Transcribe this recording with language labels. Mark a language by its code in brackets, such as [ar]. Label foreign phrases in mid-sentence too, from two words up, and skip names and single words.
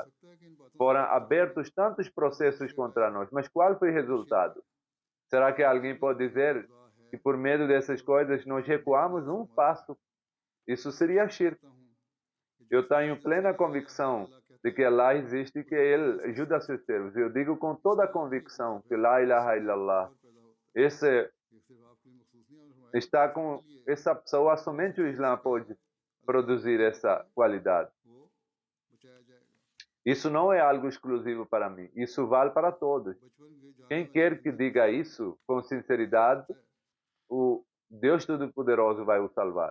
[pt] Foram abertos tantos processos contra nós, mas qual foi o resultado? Será que alguém pode dizer que por medo dessas coisas nós recuamos um passo? Isso seria shirk. Eu tenho plena convicção de que Allah existe e que Ele ajuda seus servos. Eu digo com toda a convicção que [ar] لا إله إلا الله. [pt] Está com essa pessoa, somente o Islã pode produzir essa qualidade. Isso não é algo exclusivo para mim. Isso vale para todos. Quem quer que diga isso com sinceridade, o Deus Todo-Poderoso vai o salvar.